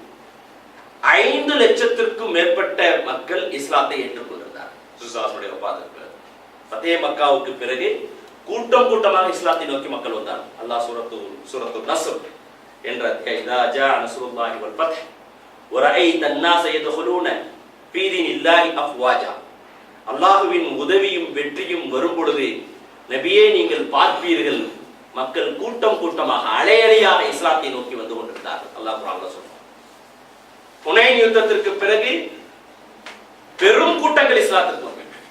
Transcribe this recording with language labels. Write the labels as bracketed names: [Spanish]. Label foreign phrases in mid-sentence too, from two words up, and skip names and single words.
[Tamil] 5 லட்சத்திற்கும் மேற்பட்ட மக்கள் இஸ்லாத்தை ஏற்றுக்கொண்டிருந்தார். ரசூலுல்லாஹி வஃபாத்துக்கு பிறகு ஃபதே மக்காவுக்கு பிறகு கூட்டம் கூட்டமாக இஸ்லாத்தை நோக்கி மக்கள் வந்தார். அல்லாஹ் சூரத்து நஸ்ர் என்ற [Arabic] إذا جاء نصر الله والفتح வரைத الناس يدخلون في دين الله افواجا, [Tamil] அல்லாஹ்வின் உதவியும் வெற்றியும் வரும் பொழுது நபியே நீங்கள் பார்ப்பீர்கள் மக்கள் கூட்டம் கூட்டமாக அலையலையாக இஸ்லாத்தை நோக்கி வந்து கொண்டிருந்தார்கள். அல்லாஹ் குர்ஆன்ல சொல்றான். ஹுனைன் யுத்தத்திற்கு பிறகு பெரும் கூட்டங்கள் இஸ்லாத்திற்கு வந்தன.